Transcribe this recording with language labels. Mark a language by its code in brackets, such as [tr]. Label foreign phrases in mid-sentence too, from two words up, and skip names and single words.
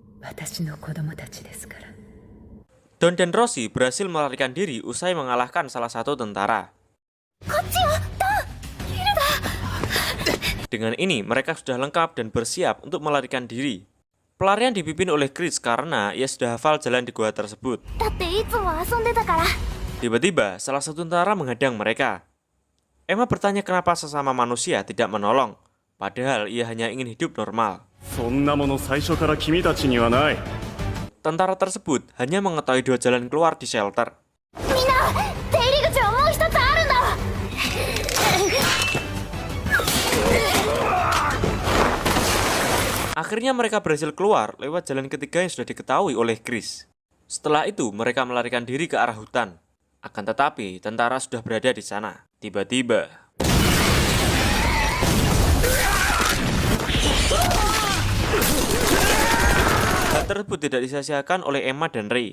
[id] Don dan Rosie berhasil melarikan diri usai mengalahkan salah satu tentara. Dengan ini, mereka sudah lengkap dan bersiap untuk melarikan diri. Pelarian dipimpin oleh Chris karena ia sudah hafal jalan di gua tersebut. [ja] だっていつも遊んでたから。 [id] Tiba-tiba, salah satu tentara menghadang mereka. Emma bertanya kenapa sesama manusia tidak menolong, padahal ia hanya ingin hidup normal. [ja] そんなもの最初から君たちにはない。 [id] Tentara tersebut hanya mengetahui 2 jalan keluar di shelter. [ja] みんな、出入り口はもう一つあるんだ。 [id] Akhirnya mereka berhasil keluar lewat jalan ketiga yang sudah diketahui oleh Chris. Setelah itu mereka melarikan diri ke arah hutan. Akan tetapi tentara sudah berada di sana. Tiba-tiba hal tersebut tidak disia-siakan oleh Emma dan Ray.